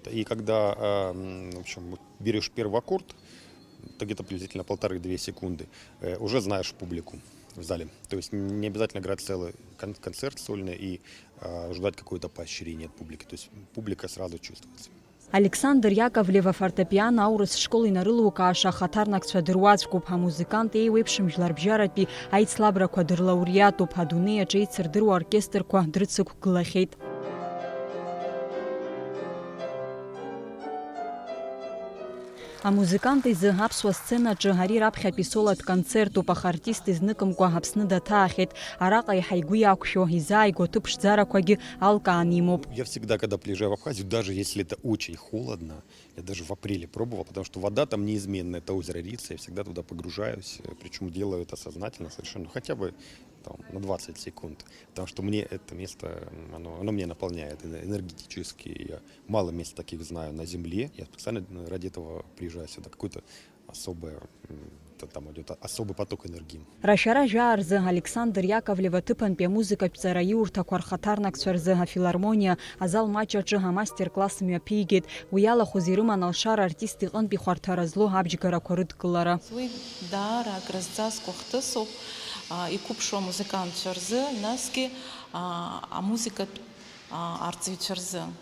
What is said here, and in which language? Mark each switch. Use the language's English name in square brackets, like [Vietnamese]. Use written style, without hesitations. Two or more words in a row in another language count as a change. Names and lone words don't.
[Russian] И когда в общем, берешь первый аккорд, то где-то приблизительно 1,5-2 секунды, уже знаешь публику в зале. То есть не обязательно играть целый концерт сольный и ждать какое-то поощрение от публики. То есть публика сразу чувствуется. [Abkhazian] Александр Яковлев афортепиано аурыс школ инарылукааша ахаҭарнакцәа дыруаӡәкуп, амузыкант еиуеиԥшым жәларбжьаратәи аицлабрақәа дырлауреатуп, адунеи аҿы еицырдыруа аоркестрқәа дрыцықәгылахьеит. Амузыкант изы аԥсуа сценаҿы ари раԥхьатәи солатә концертуп, аха артист изныкымкәа Аԥсны даҭаахьеит. Араҟа иаҳа игәы иақәшәо, изааигәо аҭыԥ ԥшӡарақәагьы алкаан имоуп. [Russian] Я всегда, когда приезжаю в Абхазию, даже если это очень холодно, я даже в апреле пробовал, потому что вода там неизменная, это озеро Рица, я всегда туда погружаюсь, причем делаю это сознательно совершенно, хотя бы там, на 20 секунд, потому что мне это место, оно меня наполняет энергетически, я мало мест таких знаю на земле, я специально ради этого приезжаю сюда, какой-то там идет особый поток энергии. [Abkhazian] Рашьара жьааразы Александр Яковлев аҭыԥантәи амузыкатә ҵара иурҭақәа рхаҭарнакцәа рзы афилармониа азал маҷ аҿы амастер-класс мҩаԥигеит. Уи иалахәыз ирыман алшара артист иҟынтәи хәарҭара злоу абџьгарақәа рыдкылара. Уи даара акрызҵазкуа хҭысуп иқәыԥшуа амузыкантцәа рзы, насгьы амузыкатә арҵаҩцәа рзы.